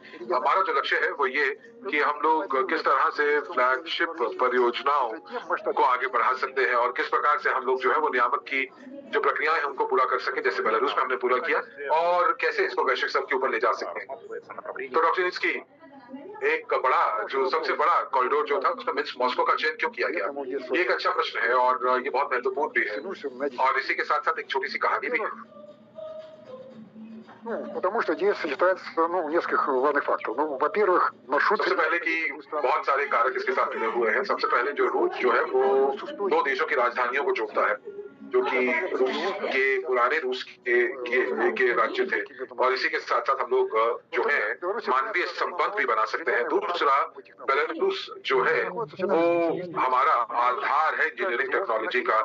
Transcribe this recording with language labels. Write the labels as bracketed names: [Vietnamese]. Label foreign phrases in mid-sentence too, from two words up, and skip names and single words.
[Hindi] हमारा जो लक्ष्य है वो ये कि हम लोग किस तरह से फ्लैगशिप परियोजनाओं को आगे बढ़ा सकते हैं और किस प्रकार से हम लोग जो है वो नियामक की जो प्रक्रियाएं हैं उनको पूरा कर सके, जैसे बेलारूस में हमने पूरा किया, और कैसे इसको वैश्विक स्तर के ऊपर ले जा सकते हैं। तो डॉक्टर इसकी एक बड़ा जो सबसे बड़ा कॉरिडोर जो था उसमें मिन्स्क मॉस्को का चयन क्यों किया गया, ये एक अच्छा प्रश्न है और ये बहुत महत्वपूर्ण भी है। और इसी के साथ साथ एक छोटी सी कहानी भी है। [Russian] Потому что здесь сочетается нескольких важных факторов. Во-первых, маршрут... [Hindi] सबसे पहले कि बहुत सारे कारक इसके साथ जुड़े हुए हैं। सबसे पहले जो रूट जो है वो दो देशों की राजधानियों को जोड़ता है, जो कि रूस के पुराने रूस के राज्य थे, और इसी के साथ साथ हम लोग जो है मानवीय संबंध भी बना सकते हैं। दूसरा, बेलारूस जो है वो हमारा आधार है [English] engineering technology [Hindi] का।